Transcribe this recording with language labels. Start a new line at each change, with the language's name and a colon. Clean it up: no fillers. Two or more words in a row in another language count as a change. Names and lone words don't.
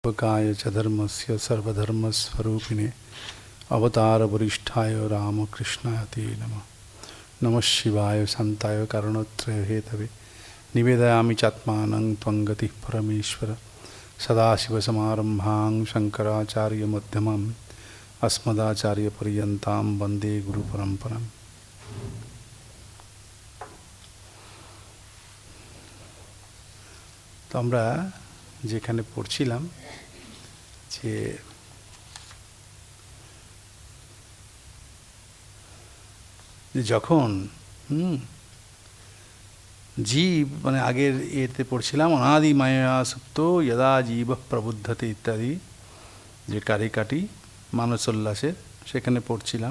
Sanskrit: उपकाय च धर्मस्य सर्वधर्मस्वरूपिणे अवतारवरिष्ठाय रामकृष्णाय ते नमः। नमः शिवाय शान्ताय कारणत्रय हेतवे निवेदयामि चात्मानं त्वं गतिः परमेश्वर। सदाशिवसमारम्भां शङ्कराचार्यमध्यमाम् अस्मदाचार्यपर्यन्तां वन्दे गुरुपरम्पराम्।
Bangla: তো আমরা যেখানে পড়ছিলাম যে যখন জীব মানে আগের এতে পড়ছিলাম
Sanskrit: অনাদি মায়া সুপ্ত যদা জীব প্রবুদ্ধতে
Bangla: ইত্যাদি যে কারিকাটি মানসোল্লাসের সেখানে পড়ছিলাম।